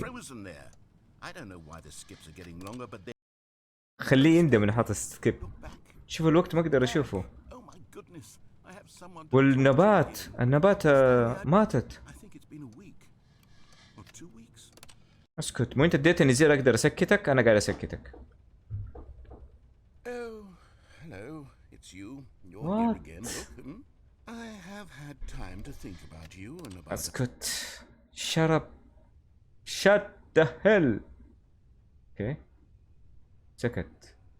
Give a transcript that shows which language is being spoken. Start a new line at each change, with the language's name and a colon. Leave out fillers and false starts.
English: You've just frozen there. I don't know why the skips are getting longer, but they
Arabic: خليه يندم انه حاط سكيب.
English: look back.
Arabic: شوف الوقت ما اقدر اشوفه.
English: Oh my goodness. I have someone to
Arabic: والنبات
English: talk to.
Arabic: النبات ماتت.
English: I think it's been a week or 2 weeks.
Arabic: اسكت مو انت اديتني زر اقدر اسكتك انا قاعد اسكتك.
English: Oh, hello. It's you. You're What? here again. Look, I have had time to think about you and about
Arabic: اسكت.
English: Shut up. Shut the hell.
Arabic: اوكي. سكت.